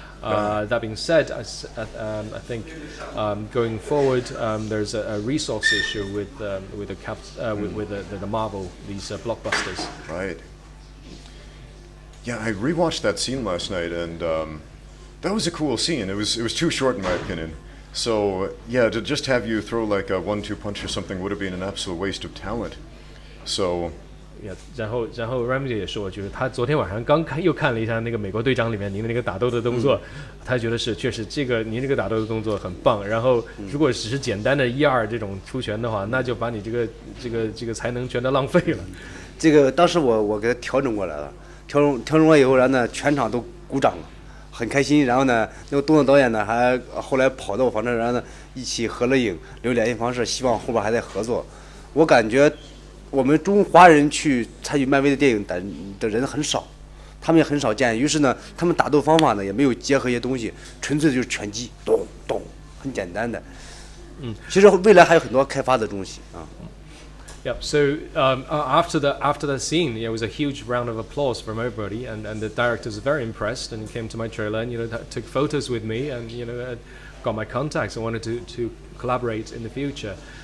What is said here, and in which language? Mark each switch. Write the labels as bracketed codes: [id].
[en] That being said, I think going forward, there's a resource issue with the Marvel, these blockbusters. Right. Yeah, I rewatched that scene last night, and that was a cool scene. It was too short in my opinion. So yeah, to just have you throw like a 1-2 punch or something would have been an absolute waste of talent. So [zh] 然后 Ramsey 也说，就是他昨天晚上又看了一下那个美国队长里面您的那个打斗的动作，他觉得确实您这个打斗的动作很棒。然后如果只是简单的1-2这种出拳的话，那就把你这个才能全都浪费了。这个当时我给他调整过来了，调整过以后，然后呢全场都鼓掌了，很开心。然后呢那个动作导演呢还后来跑到我房车，然后呢一起合了影，留联系方式，希望后边还在合作。我感觉我们中华人去参与漫威的电影的人很少，他们也很少见。于是呢，他们打斗方法呢也没有结合一些东西，纯粹就是拳击，咚咚，很简单的。其实未来还有很多开发的东西啊。 [en] Yep. So after the scene, it was a huge round of applause from everybody, and the director was very impressed, and he came to my trailer and took photos with me, and got my contacts and wanted to collaborate in the future.